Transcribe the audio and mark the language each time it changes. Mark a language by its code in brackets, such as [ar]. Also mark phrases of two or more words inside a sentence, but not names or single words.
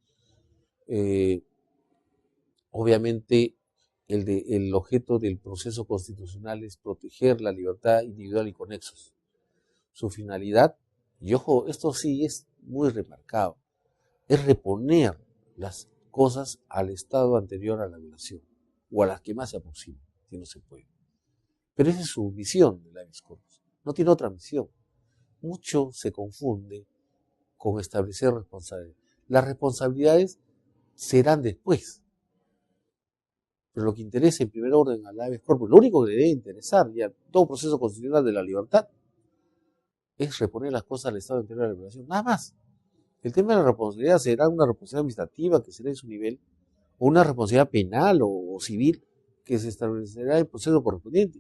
[es] Obviamente, el objeto del proceso constitucional es proteger la libertad individual y conexos. Su finalidad, y ojo, esto sí es muy remarcado, es reponer las cosas al estado anterior a la violación, o a las que más se aproximan, si no se puede. Pero esa es su misión del [la] habeas corpus, [es] no tiene otra misión. Mucho se confunde con establecer responsabilidades. Las responsabilidades serán después. Pero lo que interesa en primer orden al [la] habeas corpus, [es] lo único que le debe interesar ya todo proceso constitucional de la libertad, es reponer las cosas al estado anterior a la violación, nada más. El tema de la responsabilidad será una responsabilidad administrativa que será en su nivel, o una responsabilidad penal o civil que se establecerá en el proceso correspondiente.